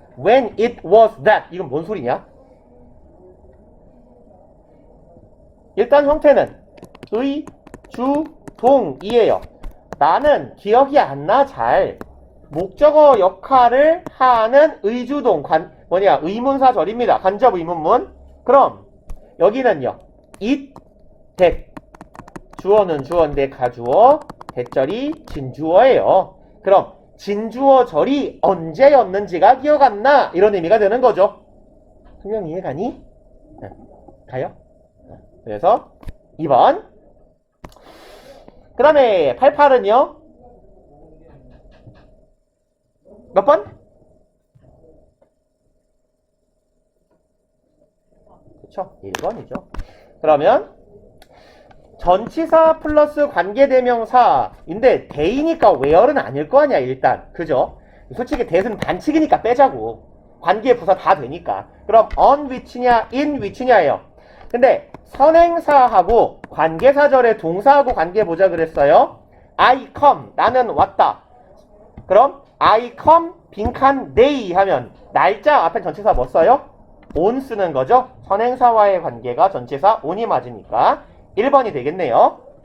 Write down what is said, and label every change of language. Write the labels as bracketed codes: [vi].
[en] When it was that 이건 뭔 소리냐? [ko] 일단 형태는 의, 주, 동이에요. 나는 기억이 안 나 잘. 목적어 역할을 하는 의주동 의문사절입니다. 간접 의문문. 그럼 여기는요. it, that. 주어는 주어인데 가주어, 대절이 진주어예요. 그럼 진주어 절이 언제였는지가 기억 안 나. 이런 의미가 되는 거죠. 분명 이해가니? 네. 가요? 그래서 2번. 그 다음에 88은요. 몇 번? 그쵸? 1번이죠. 그러면 전치사 플러스 관계대명사인데 대이니까 where는 아닐 거 아니야 일단. 그죠? 솔직히 대는 반칙이니까 빼자고. 관계부사 다 되니까. 그럼 on which냐 in which냐예요. 근데 선행사하고 관계사절의 동사하고 관계 보자 그랬어요. [en] I come 나는 왔다. [ko] 그럼 I come 빈칸 day 하면 날짜 앞에 전치사 뭐 써요? on 쓰는 거죠. 선행사와의 관계가 전치사 on이 맞으니까 1번이 되겠네요.